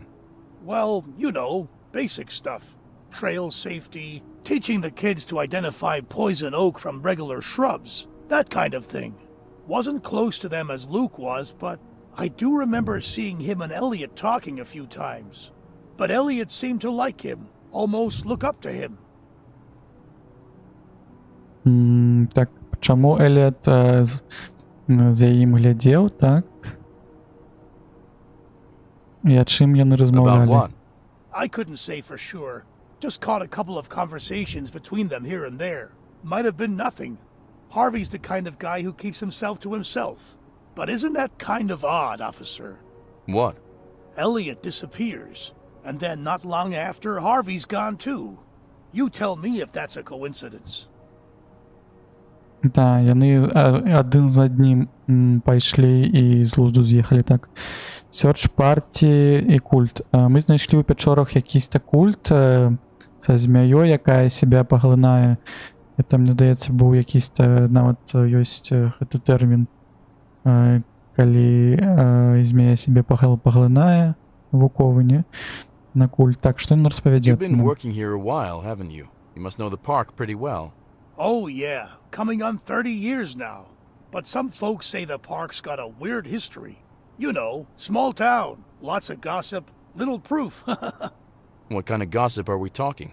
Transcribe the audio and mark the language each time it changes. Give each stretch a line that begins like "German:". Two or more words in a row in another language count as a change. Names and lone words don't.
English: Well, you know, basic stuff. Trail safety, teaching the kids to identify poison oak from regular shrubs, that kind of thing. Wasn't close to them as Luke was, but I do remember seeing him and Elliot talking a few times. But Elliot seemed to like him, almost look up to him.
Belarusian: Так, чаму Эліот за ім глядзеў, так? І о чым яны
English: About
Belarusian: размаўлялі?
English: what? I couldn't say for sure. Just caught a couple of conversations between them here and there. Might have been nothing. Harvey's the kind of guy who keeps himself to himself. But isn't that kind of odd, officer? What? Elliot disappears, and then not long after, Harvey's gone too. You tell me if that's a coincidence.
Belarusian: Да, яны адзін за аднім пайшлі і з глузду з'ехалі, так. Search Party і культ. Мы знайшлі ў пячорах якісь-то культ са змяёй, якая сябе паглынае. Это, мне здаецца, быў якісь-то, нават ёсць гэты тэрмін, калі змяя сябе паглынае, навуковы, не? На культ. Так, што ён распавядзе?
English: You've been working here a while, haven't you? You must know the park pretty well. Oh yeah, coming on 30 years now. But some folks say the park's got a weird history. You know, small town, Lots of gossip, little proof. What kind of gossip are we talking?